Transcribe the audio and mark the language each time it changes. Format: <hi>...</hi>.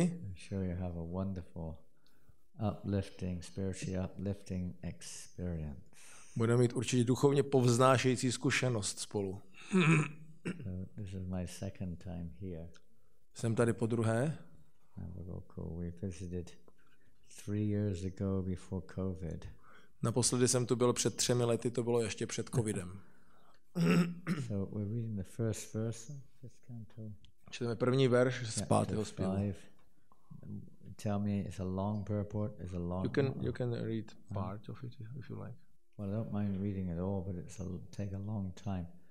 <en>I'm sure you have a wonderful, spiritually uplifting experience.</en> <cs>Budeme mít určitě duchovně povznášející zkušenost spolu.</cs> <en>So this is my second time here.</en> <cs>Jsem tady po druhé.</cs> <en>We visited 3 years ago before COVID.</en> <cs>Naposledy jsem tu byl před 3 lety, to bylo ještě před covidem.</cs> <en>So we're reading the first verse of this canto.</en> <cs>Čteme první verš z 5. zpěvu.</cs> <en>Tell me, it's a long purport. It's a long. You can read part of it if you like. Well, I don't mind reading it all, but take a long time.</en>